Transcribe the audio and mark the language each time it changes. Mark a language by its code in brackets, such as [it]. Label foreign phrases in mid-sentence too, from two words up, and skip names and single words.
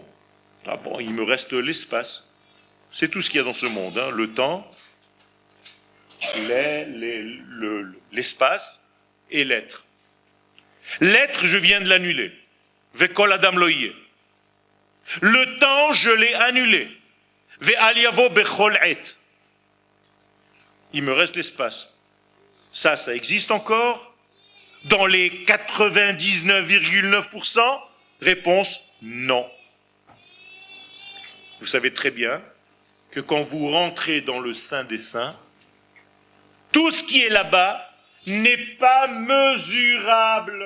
[fr] Ah bon, il me reste l'espace. C'est tout ce qu'il y a dans ce monde, hein. Le temps, l'espace et l'être. L'être, je viens de l'annuler. [he] וכל אדם לא יהיה. [fr] Le temps, je l'ai annulé. [he] ואל יבא בכל עת. [fr] Il me reste l'espace. Ça existe encore? Dans les 99,9%? Réponse, non. Vous savez très bien que quand vous rentrez dans le Saint des Saints, tout ce qui est là-bas n'est pas mesurable.